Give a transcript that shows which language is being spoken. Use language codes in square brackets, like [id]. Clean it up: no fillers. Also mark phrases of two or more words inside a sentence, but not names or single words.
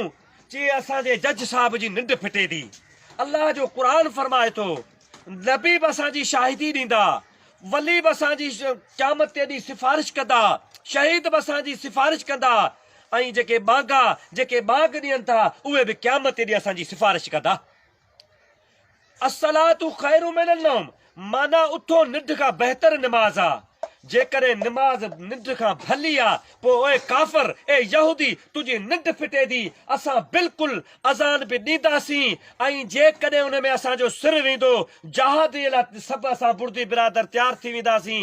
[sd] जे असांजे जज साहब जी निंड फिटे थी। अल्लाह जो क़ुरान फरमाए थो, नबी बि असांजी शाहिदी ॾींदा, वली बि असांजी क़यामत ते ॾींहुं सिफ़ारिश कंदा, शहीद बि असांजी सिफ़ारिश कंदा, ऐं जेके बाग़ा जेके बाग़ ॾियनि था उहे बि क़यामत ते ॾींहुं असांजी सिफ़ारिश कंदा। [ar] الصلاة خير من النوم, [sd] माना उथो निंड खां बहितर निमाज़ आहे। जेकॾहिं निमाज़ निंड खां भली आहे पोइ ओए काफ़िर, ए यहूदी, तुंहिंजी निंड फिटे थी, असां बिल्कुलु अज़ान बि ॾींदासीं ऐं जेकॾहिं उन में असांजो सिर वेंदो जहादीअ लाइ सभु असां बुर्दी बिरादर तयारु थी वेंदासीं।